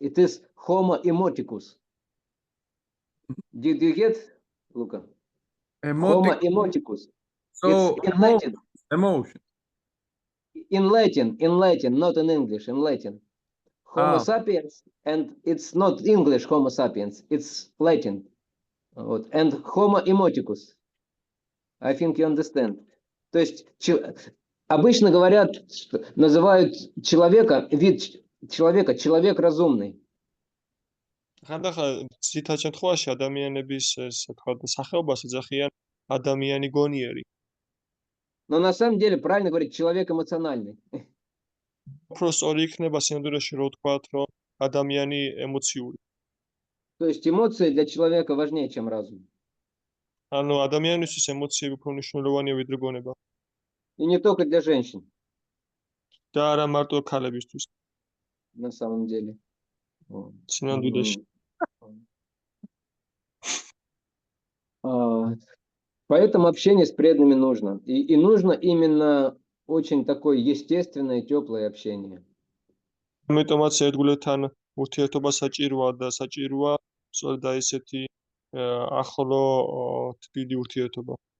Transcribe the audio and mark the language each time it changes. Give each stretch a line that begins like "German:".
English: It is Homo emoticus. Did you get, Luca? Homo emoticus. So It's in Latin. Emotion. In Latin, not in English, in Latin. Homo Ah. sapiens, and it's not English Homo sapiens, it's Latin. Вот. And Homo emoticus. I think you understand.
Russian: То есть обычно говорят, называют человека, вид человека, человек разумный.
Georgian: ხანდახან ძირითად შემთხვევაში ადამიანების ესე თქვა სახეობას ეძახიან ადამიანი გონიერი.
Russian: Но на самом деле правильно говорить человек эмоциональный.
Georgian: უფრო სწორი იქნება სინამდვილეში რო ვთქვათ, რომ ადამიანი ემოციური.
Russian: То есть эмоции для человека важнее, чем разум.
Georgian: ანუ ადამიანისთვის ემოციები უფრო მნიშვნელოვანია ვიდრე გონება.
Russian: И не только для женщин,
Georgian: და არა მარტო ქალებისთვის.
Russian: на самом деле.
Georgian: სინამდვილეში.
Russian: Поэтому общение с преданными нужно. И нужно именно очень такое естественное, теплое общение.
Georgian: ამიტომაც ერთგულებთან ურთიერთობა საჭიროა და საჭიროა სწორედ ესეთი ახლო თბილი ურთიერთობა.